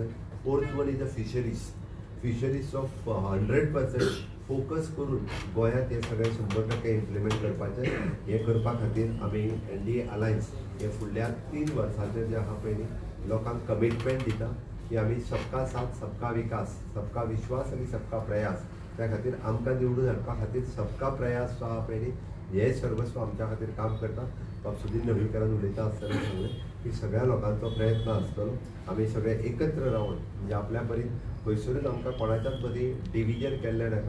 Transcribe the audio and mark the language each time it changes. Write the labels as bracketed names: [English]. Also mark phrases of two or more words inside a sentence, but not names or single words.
[English] fourth one is the fisheries of 100% focus [Konkani] करून गोंयांत हे सगळें 100% इम्प्लिमेंट करपाचें. हें करपा खातीर आमी [English] NDA alliance [Konkani] हे फुडल्या 3 वर्सांचेर जे आहा पळय न्ही लोकांक कमिटमेंट दिता की आमी [Hindi] सबका साथ सबका विकास सबका विश्वास आनी सबका प्रयास [Konkani] त्या खातीर आमकां निवडून हाडपा खातीर [Hindi] सबका प्रयास [Konkani] जो आहा पळय न्ही हे सर्वस्व आमच्या खातीर काम करता. बाब सुनील ढवळीकरान उलयता आसतना सांगलें की सगळ्या लोकांचो प्रयत्न आसतलो. आमी सगळे एकत्र रावन म्हणजे आपल्या परीन खंयसरूच आमकां कोणाच्याच मदीं डिविजन केल्लें नाका.